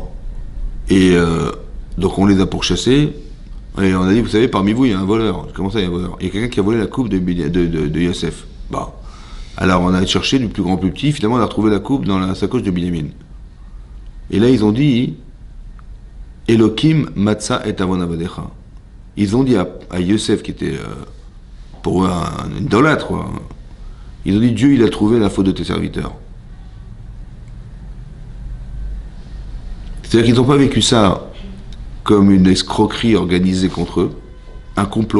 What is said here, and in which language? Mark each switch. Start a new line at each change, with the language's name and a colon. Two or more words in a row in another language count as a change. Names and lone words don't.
French: Et donc, on les a pourchassés. Et on a dit, vous savez, parmi vous, il y a un voleur. Comment ça, il y a un voleur? Il y a quelqu'un qui a volé la coupe de Yosef. Bon. Alors, on a cherché du plus grand au plus petit. Finalement, on a retrouvé la coupe dans la sacoche de Binyamin. Et là, ils ont dit,
Hebrew: האלהים מצא את עון עבדיך.
French: Ils ont dit à Yosef, qui était pour eux un idolâtre, quoi. Ils ont dit, Dieu, il a trouvé la faute de tes serviteurs. C'est-à-dire qu'ils n'ont pas vécu ça comme une escroquerie organisée contre eux, un complot.